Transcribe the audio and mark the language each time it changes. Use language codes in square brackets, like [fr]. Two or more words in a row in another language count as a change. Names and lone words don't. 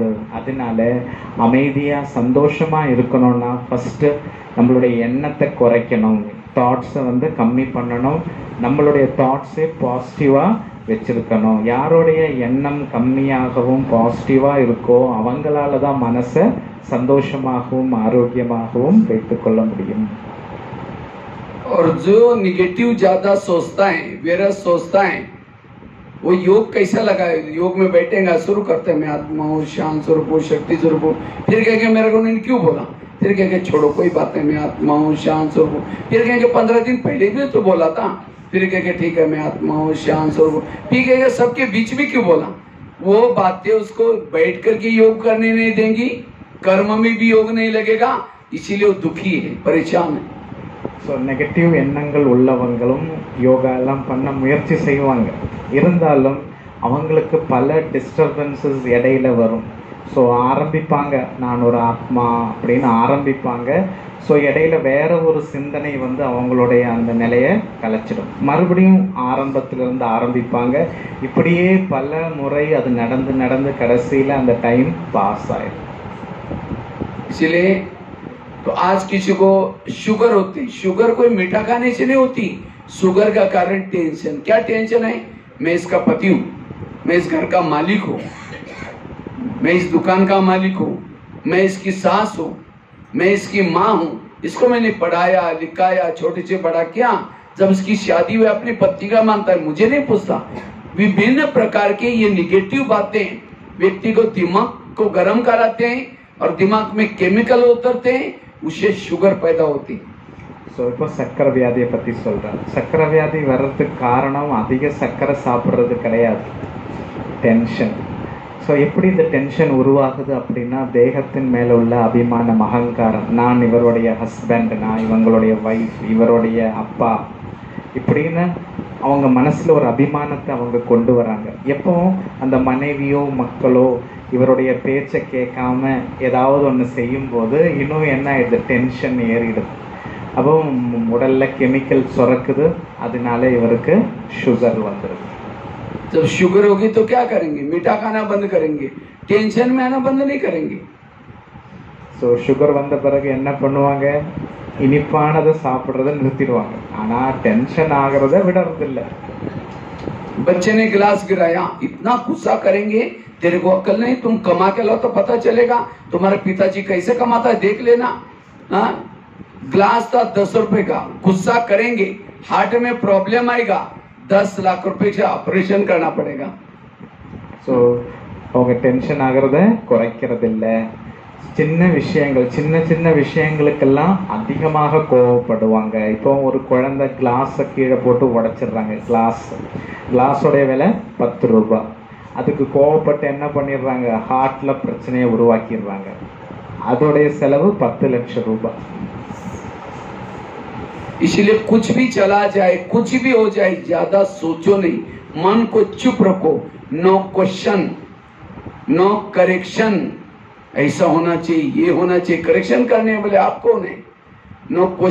[ta] அதனால அமைதியாக சந்தோஷமாக இருக்கணும்னா ஃபஸ்ட்டு நம்மளுடைய எண்ணத்தை குறைக்கணும், தாட்ஸை கம்மி பண்ணணும், நம்மளுடைய தாட்ஸை பாசிட்டிவாக வச்சுருக்கணும். யாருடைய எண்ணம் கம்மியாகவும் பாசிட்டிவாக இருக்கோ அவங்களால தான் மனசை சந்தோஷமாகவும் ஆரோக்கியமாகவும் வைத்துக்கொள்ள முடியும். [hi] और जो निगेटिव ज्यादा सोचता है, वेरस सोचता है, वो योग कैसा लगा है? योग में बैठेगा, शुरू करते हैं मैं आत्मा हूँ, शांत स्वरूप हूँ, शक्ति स्वरूप हूँ, फिर कहेंगे मेरे को उन्होंने क्यों बोला, फिर कहेंगे छोड़ो कोई बात नहीं, मैं आत्मा हूँ, शांत स्वरूप हूँ, फिर कहेंगे 15 दिन पहले भी तो बोला था, फिर कहेंगे ठीक है मैं आत्मा हूँ, शांत स्वरूप हूँ, फिर कहेंगे सबके बीच में क्यों बोला। वो बातें उसको बैठ करके योग करने नहीं देंगी, कर्म में भी योग नहीं लगेगा, इसीलिए वो दुखी है, परेशान है। [en] so negative [ta] எண்ணங்கள் உள்ளவங்களும் யோகா எல்லாம் பண்ண முயற்சி செய்வாங்க, இருந்தாலும் அவங்களுக்கு பல டிஸ்டர்பன்சஸ் இடையில வரும். ஸோ ஆரம்பிப்பாங்க, நான் ஒரு ஆத்மா அப்படின்னு ஆரம்பிப்பாங்க. ஸோ இடையில வேற ஒரு சிந்தனை அவங்களுடைய அந்த நிலையை கலைச்சிடும். மறுபடியும் ஆரம்பத்திலிருந்து ஆரம்பிப்பாங்க. இப்படியே பல முறை அது நடந்து நடந்து கடைசியில் அந்த [en] time pass [ta] ஆயிடும். [hi] इसलिए तो आज किसी को शुगर होती, शुगर कोई मीठा खाने से नहीं होती, शुगर का कारण टेंशन। क्या टेंशन है? मैं इसका पति हूँ, मैं इस घर का मालिक हूँ, मैं इस दुकान का मालिक हूँ, मैं इसकी सास हूँ, मैं इसकी माँ हूँ, इसको मैंने पढ़ाया लिखाया, छोटे से बड़ा किया, जब इसकी शादी हुई अपनी पत्नी का मानता है, मुझे नहीं पूछता। विभिन्न प्रकार के ये निगेटिव बातें व्यक्ति को दिमाग को गर्म कराते हैं और दिमाग में केमिकल उतरते हैं, उससे शुगर पैदा होती। [ta] ஸோ இப்போ சர்க்கரை வியாதியை பற்றி சொல்கிறேன். சர்க்கரை வியாதி வர்றதுக்கு காரணம் அதிக சர்க்கரை சாப்பிட்றது கிடையாது, டென்ஷன். ஸோ எப்படி இந்த டென்ஷன் உருவாகுது அப்படின்னா, தேகத்தின் மேலே உள்ள அபிமானம், அகங்காரம், நான் இவருடைய ஹஸ்பண்ட், நான் இவங்களுடைய ஒய்ஃப், இவருடைய அப்பா, இப்படின்னு அவங்க மனசில் ஒரு அபிமானத்தை அவங்க கொண்டு வராங்க. எப்போ அந்த மனைவியோ மக்களோ இவருடைய பேச்சை கேட்காம ஏதாவது ஒன்று செய்யும்போது இன்னும் என்ன ஆயிடுது, டென்ஷன் ஏறிடுது. அப்போ உடலில் கெமிக்கல் சுரக்குது, அதனால இவருக்கு சுகர் வந்துடுது. [hi] जब शुगर होगी तो क्या करेंगे? मीठा खाना बंद करेंगे, टेंशन में आना बंद नहीं करेंगे। [ta] ஸோ சுகர் வந்த பிறகு என்ன பண்ணுவாங்க? இனிப்பானதை சாப்பிட்றத நிறுத்திடுவாங்க, ஆனால் டென்ஷன் ஆகிறத விடுறதில்லை. [hi] बच्चे ने गिलास गिराया, इतना गुस्सा करेंगे, तेरे को अक्ल नहीं, तुम कमा के लाओ तो पता चलेगा तुम्हारे पिताजी कैसे कमाता है, देख लेना। ग्लास था 10 रुपए का, गुस्सा करेंगे, हार्ट में प्रॉब्लम आएगा, 10 लाख रुपए से ऑपरेशन करना पड़ेगा। [ta] ஸோ அவங்க டென்ஷன் ஆகிறத குறைக்கிறதில்லை. சின்ன விஷயங்கள், சின்ன சின்ன விஷயங்களுக்கெல்லாம் அதிகமாக கோவப்படுவாங்க. இப்போ ஒரு குழந்தை கிளாஸை கீழே போட்டு உடைச்சிடுறாங்க, கிளாஸோடைய விலை 10 ரூபாய். அதுக்கு கோவப்பட்டு என்ன பண்ணிடுறாங்க, ஹார்ட்டில் பிரச்சனையை உருவாக்கிடுறாங்க. அதோடைய செலவு 10 லட்சம் ரூபாய். [hi] इसलिए कुछ भी चला जाए, कुछ भी हो जाए, ज्यादा सोचो नहीं, मन को चुप रखो। [en] no question, no correction, [hi] ऐसा होना चाहिए, ये होना चाहिए, करेक्शन करने वाले आप कौन है?